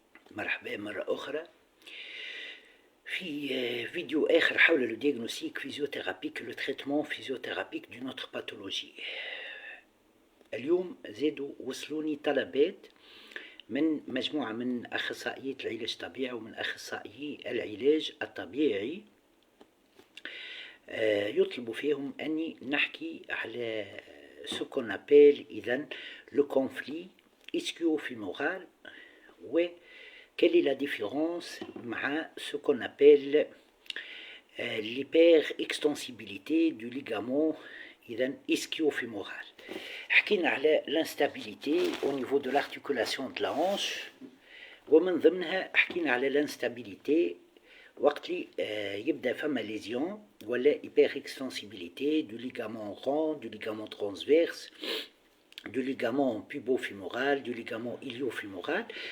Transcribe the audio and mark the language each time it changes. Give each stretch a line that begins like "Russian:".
Arabic: مرحبا مرة أخرى في فيديو آخر حول
French: le diagnostic physiothérapique le traitement physiothérapique d'une autre pathologie.
Arabic: اليوم زادوا وصلوني طلبات من مجموعة من أخصائية العلاج الطبيعي ومن أخصائيي العلاج الطبيعي، يطلبوا فيهم أني نحكي على
French: ce qu'on appelle
Arabic: إذن
French: le conflit ischio-fémoral
Arabic: و
French: quelle est la différence
Arabic: مع
French: ce qu'on appelle l'hyperextensibilité du ligament إذن
Arabic: ischio-fémoral. حكينا على
French: l'instabilité au niveau de l'articulation de la hanche،
Arabic: ومن ضمنها حكينا على
French: l'instabilité
Arabic: وقت اللي يبدا فما
French: lésion
Arabic: ولا
French: hyperextensibilité du ligament rond, du ligament transverse, du ligament pubofémoral, du ligament iliofémoral.